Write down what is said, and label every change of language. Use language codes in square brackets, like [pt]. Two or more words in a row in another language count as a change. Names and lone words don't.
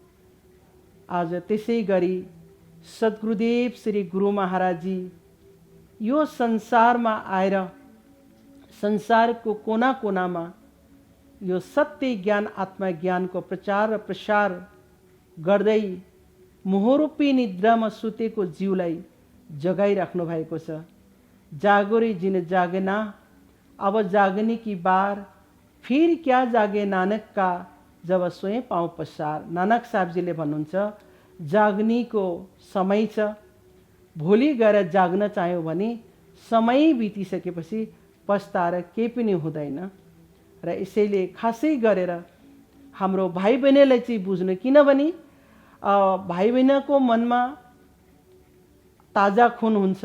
[ne] आज त्यसै गरी सद्गुरुदेव श्री गुरु महाराजजी यो संसारमा आएर संसारको कोना कोनामा यो सत्य ज्ञान आत्मज्ञानको प्रचार र प्रसार गर्दै मोहरूपी निद्रामा सुतेको जीवलाई जगाइराख्नु भएको छ। [hi] जागो रे जिन जागना, अब जागने की बार, फिर क्या जागे नानक का, जब स्वयं पाउँ पसार। [ne] नानक साहबजीले भन्नुहुन्छ जाग्नेको समय छ, भोलि गएर जाग्न चाह्यो भने समय बितिसकेपछि पस्ताएर केही पनि हुँदैन। र यसैले खासै गरेर हाम्रो भाइ बहिनीलाई चाहिँ बुझ्नु, किनभने भाइ बहिनीको मनमा ताजा खुन हुन्छ।